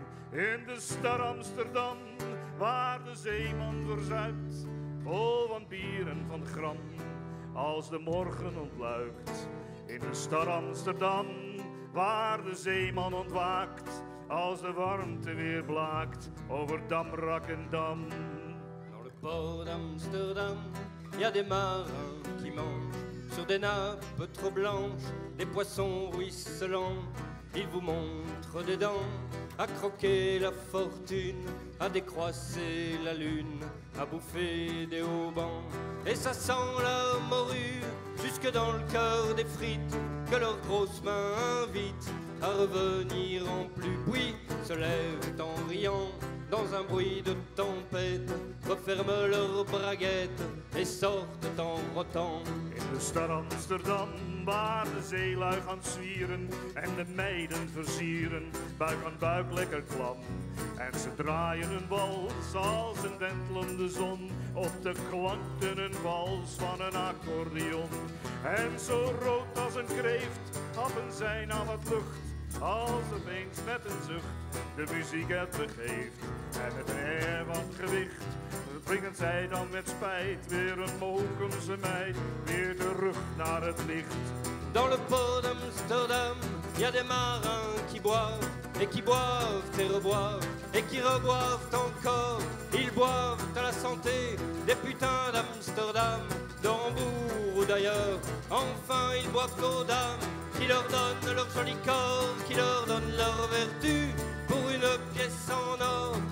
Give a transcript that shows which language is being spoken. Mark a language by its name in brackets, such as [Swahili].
[Dutch] In de stad Amsterdam, waar de zeeman verzuipt, vol van bier en van gram, als de morgen ontluikt. In de stad Amsterdam, waar de zeeman ontwaakt, als de warmte weer blaakt over damrak en dam. [French] Dans le port d'Amsterdam, il y a des marins qui mangent sur des nappes trop blanches, des poissons ruisselants. Ils vous montrent des dents, à croquer la fortune, à décroisser la lune, à bouffer des haubans. Et ça sent la morue jusque dans le cœur des frites que leurs grosses mains invitent à revenir en plus. Puis se lèvent en riant dans un bruit de tempête, referment leurs braguettes et sortent en rotant. [Dutch] In de stad Amsterdam, waar de zeelui gaan zwieren en de meiden versieren, buik aan buik lekker klam. En ze draaien een wals als een wentelende zon, op de klanken een wals van een accordeon. En zo rood als een kreeft happen zij naar wat lucht, als opeens met een zucht de muziek het begeeft. En met een air van gewicht brengen zij dan met spijt weer een Mokumse meid weer terug naar het licht. [French] Dans le port d'Amsterdam, il y a des marins qui boivent et qui boivent et reboivent et qui reboivent encore. Ils boivent à la santé des putains d'Amsterdam, de Hambourg ou d'ailleurs. Enfin, ils boivent aux dames qui leur donnent leur joli corps, qui leur donnent leur vertu pour une pièce en or.